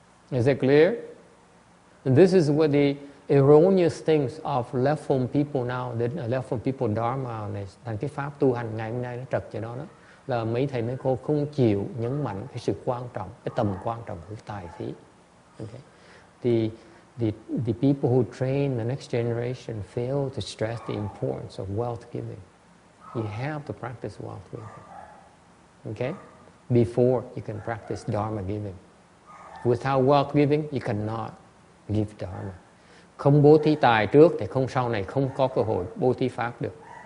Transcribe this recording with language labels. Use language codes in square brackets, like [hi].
[en] Is it clear? And this is what the erroneous things of leftful people now, the leftful people dharma [vi] này, thành cái pháp tu hành ngày hôm nay nó trật cho đó đó. Là mấy thầy mấy cô không chịu nhấn mạnh cái sự quan trọng, cái tầm quan trọng của tài thí. [en] Okay. The people who train the next generation fail to stress the importance of wealth giving. You have to practice wealth giving. Okay? Before you can practice dharma giving. Without wealth giving, you cannot give dharma. [vi] Không bố thí tài trước thì sau này không có cơ hội bố thí pháp được.